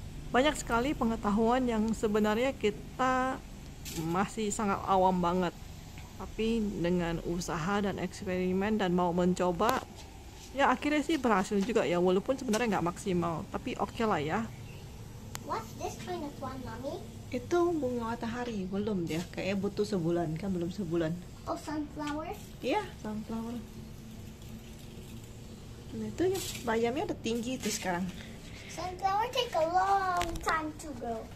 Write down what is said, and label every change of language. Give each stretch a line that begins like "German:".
Indonesian: Banyak sekali pengetahuan yang sebenarnya kita masih sangat awam banget. Tapi dengan usaha dan eksperimen dan mau mencoba, ya akhirnya sih berhasil juga ya, walaupun sebenarnya nggak maksimal. Tapi oke lah ya.
English: What's this kind of one, Mommy?
Indonesian: Itu bunga matahari, belum dia. Kayaknya butuh sebulan, kan belum sebulan.
English: Oh, sunflower?
Indonesian: Iya, sunflower. Nah itu ya, bayamnya udah tinggi tuh sekarang.
English: Sunflower take a long time to grow.